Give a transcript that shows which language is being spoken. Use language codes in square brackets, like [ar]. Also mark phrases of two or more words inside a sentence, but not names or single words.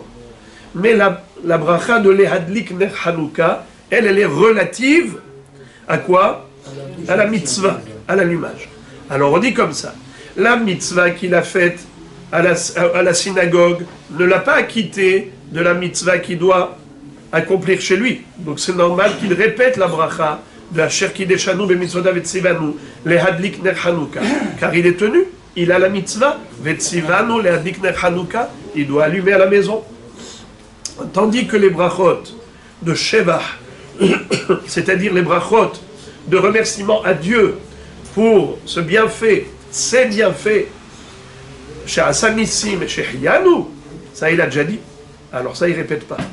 [fr] Mais la bracha de [he] להדליק נר חנוכה, [fr] elle est relative à quoi? À la mitzvah, à l'allumage. Alors on dit comme ça, la mitzvah qu'il a faite à la synagogue ne l'a pas acquittée de la mitzvah qu'il doit accomplir chez lui. Donc c'est normal qu'il répète la bracha de [he] אשר קדשנו במצוותיו וציוונו להדליק נר חנוכה, [fr] car il est tenu, il a la mitzvah [he] וציוונו להדליק נר חנוכה, [fr] il doit allumer à la maison. Tandis que les brachot de Shevach, c'est-à-dire les brachot de remerciement à Dieu pour ce bienfait, ces bienfaits, [he] שעשה ניסים [fr] et Shehianu, ça il a déjà dit, alors ça il ne répète pas.